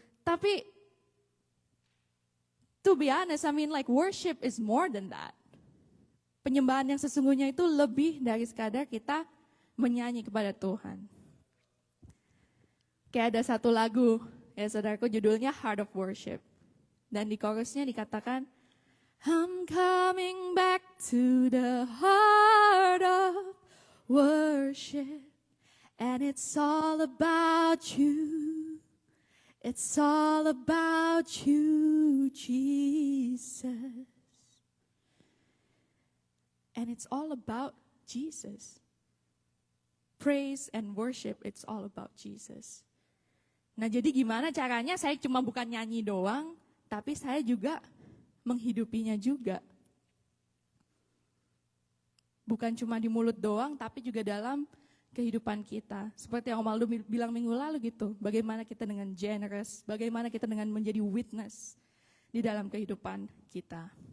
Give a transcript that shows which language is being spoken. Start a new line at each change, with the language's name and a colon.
English: Tapi to be honest, I mean like worship is more than that.
Indonesian: Penyembahan yang sesungguhnya itu lebih dari sekadar kita menyanyi kepada Tuhan. Kayak ada satu lagu, ya saudaraku, judulnya Heart of Worship. Dan di chorusnya dikatakan,
English: I'm coming back to the heart of worship, and it's all about you. It's all about you, Jesus. And it's all about Jesus. Praise and worship, it's all about Jesus.
Indonesian: Nah, jadi gimana caranya? Saya cuma bukan nyanyi doang, tapi saya juga menghidupinya juga. Bukan cuma di mulut doang, tapi juga dalam kehidupan kita. Seperti yang Om Aldo bilang minggu lalu gitu, bagaimana kita dengan generous, bagaimana kita dengan menjadi witness di dalam kehidupan kita.